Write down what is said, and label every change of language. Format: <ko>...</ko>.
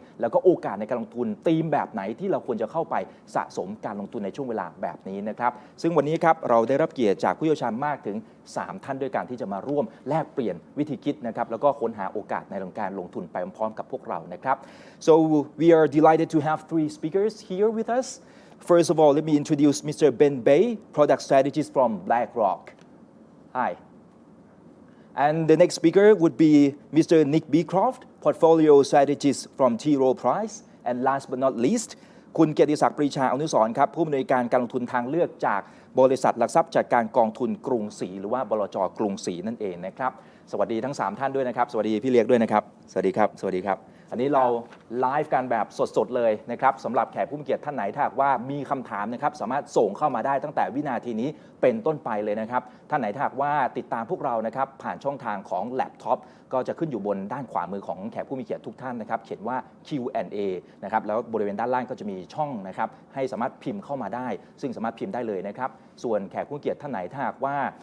<th>แล้วก็โอกาสในการลงทุนธีมแบบไหนที่เราควรจะเข้าไปสะสมการลงทุนในช่วงเวลาแบบนี้นะครับซึ่งวันนี้ครับเราได้รับเกียรติจากผู้เชี่ยวชาญมากถึง3ท่านด้วยกันที่จะมาร่วมแลกเปลี่ยนวิธีคิดนะครับแล้วก็ค้นหาโอกาสในการลงทุนไปพร้อมๆกับพวกเรานะครับ</th> <en>so we are delighted to have 3 speakers here with us. First of all, let me introduce Mr. Ben Bay, product strategist from BlackRock. Hi. And the next speaker would be Mr. Nick Beecroft, portfolio strategist from T. Rowe Price. And last but not least,</en> <th>คุณเกียรติศักดิ์ปรีชาอนุสรณ์ครับผู้อำนวยการการลงทุนทางเลือกจากบริษัทหลักทรัพย์จัดการกองทุนกรุงศรีหรือว่าบลจ. กรุงศรีนั่นเองนะครับสวัสดีทั้ง3ท่านด้วยนะครับสวัสดีพี่เลียกด้วยนะครับสวัสดีครับสวัสดีครับอันนี้เราไลฟ์กันแบบสดๆเลยนะครับสำหรับแขกผู้มีเกียรติท่านไหนถ้าหากว่ามีคำถามนะครับสามารถส่งเข้ามาได้ตั้งแต่วินาทีนี้เป็นต้นไปเลยนะครับท่านไหนถ้าหากว่าติดตามพวกเรานะครับผ่านช่องทางของแล็ปท็อปก็จะขึ้นอยู่บนด้านขวามือของแขกผู้มีเกียรติทุกท่านนะครับเขียนว่า Q&A นะครับแล้วบริเวณด้านล่างก็จะมีช่องนะครับให้สามารถพิมพ์เข้ามาได้ซึ่งสามารถพิมพ์ได้เลยนะครับส่วนแขกผู้มีเกียรติท่านไหนถ้าหากว่า</th>